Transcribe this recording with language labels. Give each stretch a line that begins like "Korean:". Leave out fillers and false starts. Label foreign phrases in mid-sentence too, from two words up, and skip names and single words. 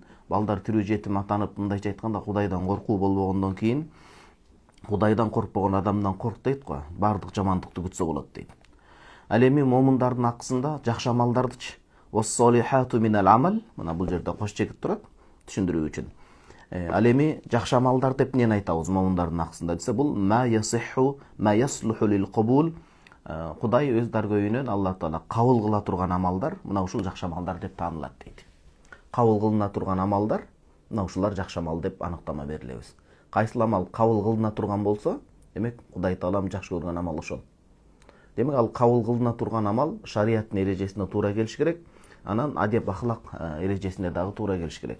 Kyrgyz: Балдар тирүү жетим атанып, мындайча айтканда Кудайдан коркуу болбогондон кийин, Кудайдан коркпогон адамдан корк дейт го, бардык жамандыкты күтсө болот дейт. Ал эми момундардын акысында жакшы амалдардычы
Arabic: «والصالحات من العمل».
Kyrgyz: Мына бул жерде кош чекип турат түшүндүрүү үчүн. Ал эми жакшы амалдар деп эмнени айтабыз момундардын акысында десе, бул
Arabic: ما يصح ما يصلح للقبول
Kyrgyz: Кудай өз даргөйүнөн Алла Таала кабыл кыла турган амалдар мына ушул жакшы амалдар деп таанылат дейт. Кабыл кылына турган амалдар мына ушулар жакшы амал деп аныктама берилебиз. Кайсыл амал кабыл кылына турган болсо, демек Кудай Таалам жакшы көргөн амал ошол. Демек ал кабыл кылына турган амал шариаттын эрежесине туура келиш керек, анан адеп ахлак эрежесине дагы туура келиш керек.